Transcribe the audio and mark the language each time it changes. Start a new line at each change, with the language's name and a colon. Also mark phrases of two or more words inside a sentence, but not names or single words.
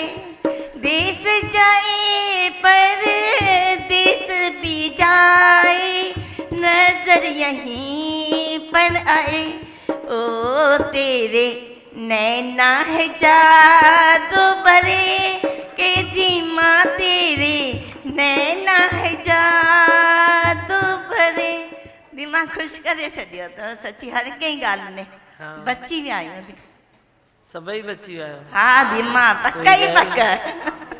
Hindi: देश जाए पर देश भी जाए, नजर यहीं पर आए। ओ तेरे नैना है जादू भरे के धीमा तेरे, नैना है जादू भरे।
Sindhi: दिमाग़ ख़ुशि करे छॾियो अथव सची हर कंहिं ॻाल्हि में। बची विया आहियूं सभई बची विया आहियो? हा दिमाग़ पक्का ई पक्का।